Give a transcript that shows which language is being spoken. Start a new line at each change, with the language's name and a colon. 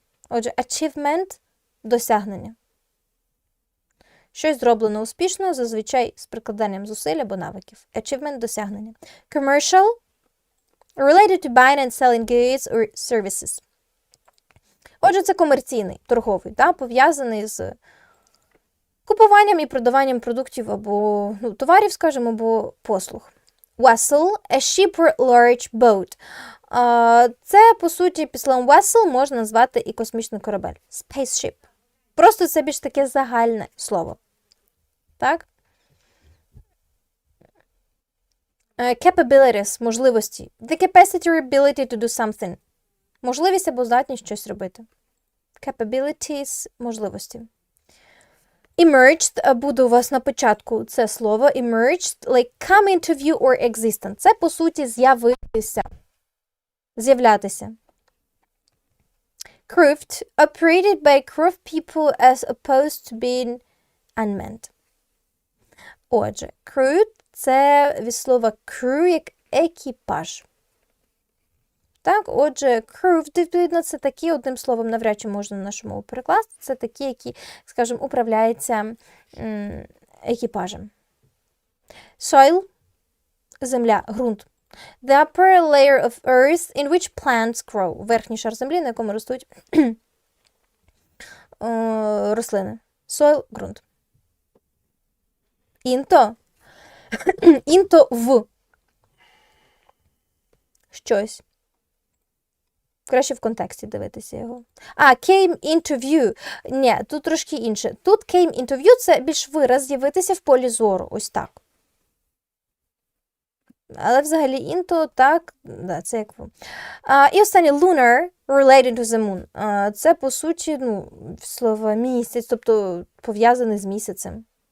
Ukrainian: Отже, achievement – досягнення. Щось зроблено успішно, зазвичай з прикладанням зусиль або навиків. Achievement – досягнення.
English: Commercial – related to buying and selling goods or services.
Ukrainian: Отже, це комерційний, торговий, да, пов'язаний з купуванням і продаванням продуктів або, ну, товарів, скажімо, або послуг.
English: Vessel – a ship or large boat.
Ukrainian: Це, по суті, під словом vessel можна назвати і космічний корабель.
English: Spaceship.
Ukrainian: Просто це більш таке загальне слово. Так? Capabilities – можливості.
English: The capacity or ability to do something.
Ukrainian: Можливість або здатність щось робити. Capabilities – можливості. Emerged буде у вас на початку це слово.
English: Emerged, like come into view or existent.
Ukrainian: Це, по суті, з'явитися. З'являтися.
English: Crewed, operated by crew of people as opposed to being unmanned.
Ukrainian: Отже, crewed – це від слова crew як екіпаж. Так, отже, crew, відповідно, це такі, одним словом, навряд чи можна на нашу мову перекласти, це такі, які, скажімо, управляються екіпажем. Soil Земля, ґрунт. The upper layer of earth in which plants grow. Верхній шар землі, на якому ростуть рослини. Soil, ґрунт.
English: Into. Into в.
Ukrainian: Щось. Краще в контексті дивитися його.
English: Came into view.
Ukrainian: Ні, тут трошки інше. Тут
English: came into view
Ukrainian: – це більш вираз з'явитися в полі зору. Ось так. Але взагалі into, так, да, це як в. І останнє
English: lunar related to the moon.
Ukrainian: Це, по суті, слово місяць, тобто пов'язаний з місяцем.